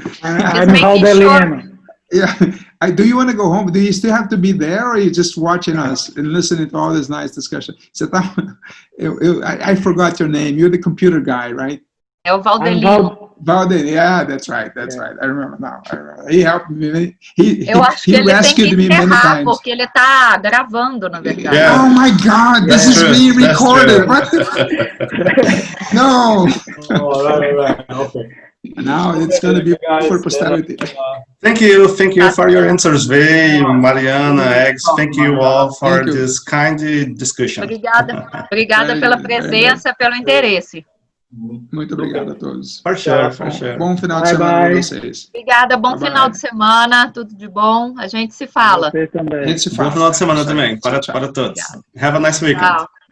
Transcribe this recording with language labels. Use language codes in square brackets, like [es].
[en] I'm Valdelino. Yeah. Do you want to go home? Do you still have to be there, or are you just watching us and listening to all this nice discussion? So I forgot your name. You're the computer guy, right? [pt] É o Valdelino. [en] Valdelino, yeah, that's right. Right. I remember now. He helped me. [pt] Eu acho que ele tem que encerrar, porque ele está gravando, na verdade. [en] Yeah. Oh my God, this is being recorded. What the No. Oh, right. Okay. Now it's going to be for posterity. Thank you for your answers, Vei, Mariana, Eggs. Thank you all for this kind discussion. [pt] Obrigada pela presença, pelo interesse. Muito obrigado a todos. [en] For sure. [pt] Bom final de semana para vocês. Obrigada, bom final de semana, tudo de bom. A gente se fala. Você também. A gente se fala. Bom final de semana também, para todos. [en] Have a nice weekend.